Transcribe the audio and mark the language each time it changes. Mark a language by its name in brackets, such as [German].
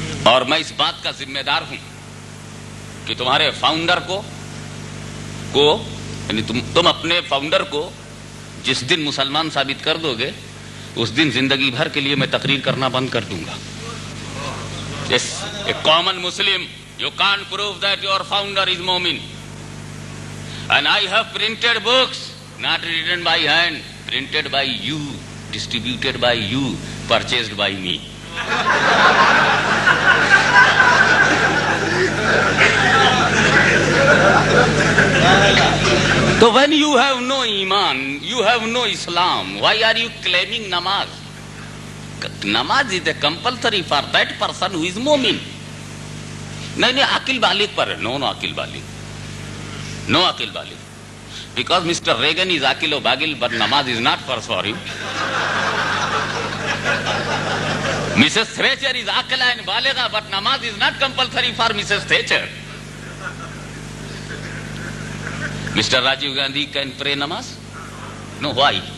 [Urdu] اور میں اس بات کا ذمہ دار ہوں کہ تمہارے فاؤنڈر کو یعنی تم اپنے فاؤنڈر کو جس دن مسلمان ثابت کر دو گے اس دن زندگی بھر کے لیے میں تقریر کرنا بند کر دوں گا. [English] Yes, a common Muslim, you can't prove that your founder is Mu'min. And I have printed books, not written by hand, printed by you, distributed by you, purchased by me. So when you have no Iman, you have no Islam, why are you claiming namaz? Namaz is a compulsory for that person who is Mu'min. [Urdu] نہیں عقل بالغ پر نو عقل بالغ [English] because Mr. Reagan is عقل و باغل but namaz is not for him. Mrs. Thatcher is عاقلہ and بالغہ but namaz is not compulsory for Mrs. Thatcher. Mr. Rajiv Gandhi can pray namaz? No, why?